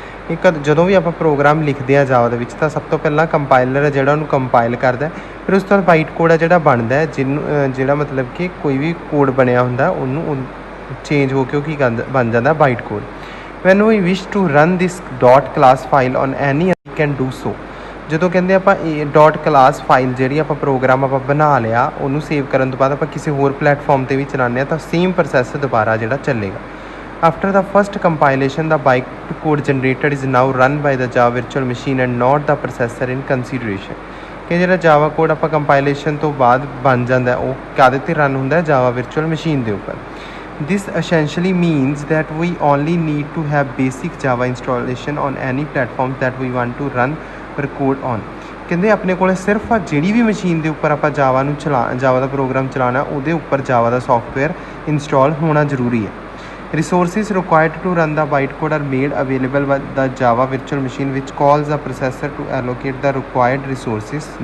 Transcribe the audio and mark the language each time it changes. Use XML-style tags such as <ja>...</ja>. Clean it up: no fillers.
<pa>ਇੱਕ ਜਦੋਂ ਵੀ ਆਪਾਂ ਪ੍ਰੋਗਰਾਮ ਲਿਖਦੇ ਹਾਂ ਜਾਵਾ ਦੇ ਵਿੱਚ ਤਾਂ ਸਭ ਤੋਂ ਪਹਿਲਾਂ ਕੰਪਾਈਲਰ ਹੈ ਜਿਹੜਾ ਉਹਨੂੰ ਕੰਪਾਈਲ ਕਰਦਾ, ਫਿਰ ਉਸ ਤੋਂ ਬਾਅਦ ਬਾਈਟ ਕੋਡ ਹੈ ਜਿਹੜਾ ਬਣਦਾ, ਜਿਹਨੂੰ ਜਿਹੜਾ ਮਤਲਬ ਕਿ ਕੋਈ ਵੀ ਕੋਡ ਬਣਿਆ ਹੁੰਦਾ ਉਹਨੂੰ ਚੇਂਜ ਹੋ ਕੇ ਉਹ ਕੀ ਬਣ ਜਾਂਦਾ? Bite code.</pa> <en>When we wish to run this dot class file on any can do so.</en> <pa>ਜਦੋਂ ਕਹਿੰਦੇ ਆਪਾਂ ਇਹ ਡੋਟ ਕਲਾਸ ਫਾਈਲ ਜਿਹੜੀ ਆਪਾਂ ਪ੍ਰੋਗਰਾਮ ਆਪਾਂ ਬਣਾ ਲਿਆ ਉਹਨੂੰ ਸੇਵ ਕਰਨ ਤੋਂ ਬਾਅਦ ਆਪਾਂ ਕਿਸੇ ਹੋਰ ਪਲੇਟਫਾਰਮ 'ਤੇ ਵੀ ਚਲਾਉਂਦੇ ਹਾਂ ਤਾਂ ਸੇਮ ਪ੍ਰੋਸੈਸ ਦੁਬਾਰਾ ਜਿਹੜਾ ਚੱਲੇਗਾ।</pa> <en>After the first compilation, the bytecode generated is now run by the Java virtual machine and not the processor in consideration.</en> <pa>ਕਿ ਜਿਹੜਾ ਜਾਵਾ ਕੋਡ ਆਪਾਂ ਕੰਪਾਈਲੇਸ਼ਨ ਤੋਂ ਬਾਅਦ ਬਣ ਜਾਂਦਾ ਉਹ ਕਾਹਦੇ 'ਤੇ ਰਨ ਹੁੰਦਾ? ਜਾਵਾ virtual machine ਦੇ ਉੱਪਰ।</pa> <en>This essentially means that we only need to have basic Java installation on any platform that we want to run our code on.</en> <pa>ਕਹਿੰਦੇ ਆਪਣੇ ਕੋਲ ਸਿਰਫ ਜਿਹੜੀ ਵੀ ਮਸ਼ੀਨ ਦੇ ਉੱਪਰ ਆਪਾਂ ਜਾਵਾ ਦਾ ਪ੍ਰੋਗਰਾਮ ਚਲਾਉਣਾ ਉਹਦੇ ਉੱਪਰ ਜਾਵਾ ਦਾ ਸੌਫਟਵੇਅਰ ਇੰਸਟਾਲ ਹੋਣਾ ਜ਼ਰੂਰੀ ਹੈ।</pa> <en>Resources required to run the bytecode are made available by the Java virtual machine, which calls the processor to allocate the required resources.</en>